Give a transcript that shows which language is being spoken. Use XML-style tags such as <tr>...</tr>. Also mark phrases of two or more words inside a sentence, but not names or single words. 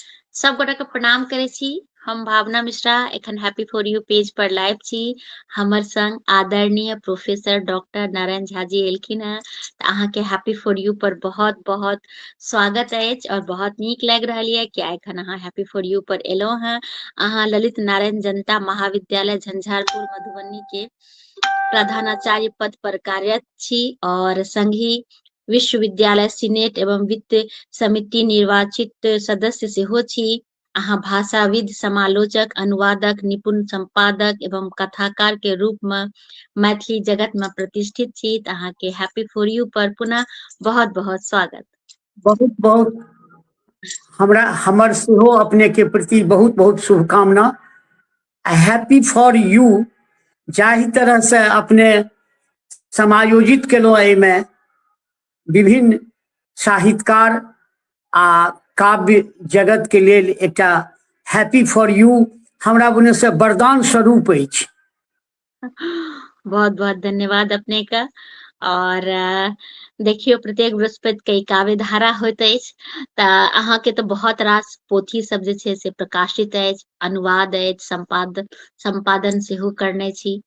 <mai>सब गोटा के प्रणाम करे छी। हम भावना मिश्रा एखन हैप्पी फॉर यू पेज पर लाइव छी। हमर संग आदरणीय प्रोफेसर डॉक्टर नारायण झा जी एलखिन हैं। त अहाँ के हैप्पी फॉर यू पर बहुत बहुत स्वागत अछि और बहुत नीक लागि रहल ये कि एखन अहाँ हैप्पी फॉर यू पर एलौ हैं। अहाँ ललित नारायण जनता महाविद्यालय झंझारपुर मधुबनी के प्रधानाचार्य पद पर कार्यरत छी और संघी विश्वविद्यालय सीनेट एवं वित्त समिति निर्वाचित सदस्य सेहो छी। अहाँ भाषाविद, समालोचक, अनुवादक, निपुण संपादक एवं कथाकार के रूप में मैथिली जगत में प्रतिष्ठित छी। त अहाँ के हैप्पी फॉर यू पर पुनः बहुत बहुत स्वागत। बहुत बहुत हमरा हमर सेहो अपने के प्रति बहुत बहुत शुभकामना। हैप्पी फॉर यू जाहि तरह से अपने समायोजित केलहुँ, एहिमे विभिन्न साहित्यकार आ काव्य जगत के लेल एकटा हैप्पी फॉर यू हमरा बुने से वरदान स्वरूप अछि। बहुत बहुत धन्यवाद अपने का। और देखियो प्रत्येक बृहस्पति के ई काव्य धारा होइत अछि। त अहाँ के तो बहुत रास पोथी सब जे छै से प्रकाशित अछि, अनुवाद अछि, संपादन सेहो करने छी।</mai>